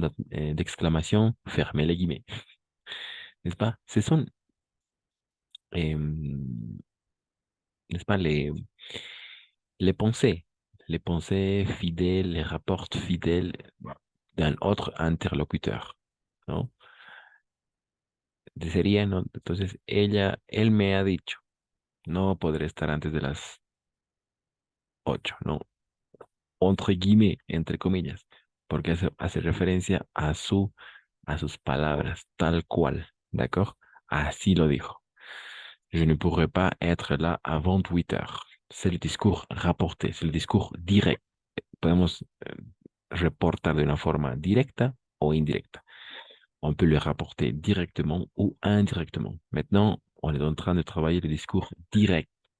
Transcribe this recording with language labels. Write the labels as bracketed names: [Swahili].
[French] D'exclamation, fermez les guillemets, n'est-ce pas? Ce sont, euh, n'est-ce pas, les pensées fidèles, les rapports fidèles d'un autre interlocuteur, ¿no? [Spanish] Sería, ¿no? Entonces, él me ha dicho, no podré estar antes de las 8, ¿no? [French] Entre guillemets, [Spanish] entre comillas, porque hace referencia a sus palabras, tal cual, ¿d'accord? Así lo dijo. [French] Je ne pourrais pas être là avant 8 heures. C'est le discours rapporté, c'est le discours direct. [Spanish] Podemos reportar de una forma directa o indirecta. [French] On peut le rapporter directement ou indirectement. Maintenant, on est en train de travailler le discours direct.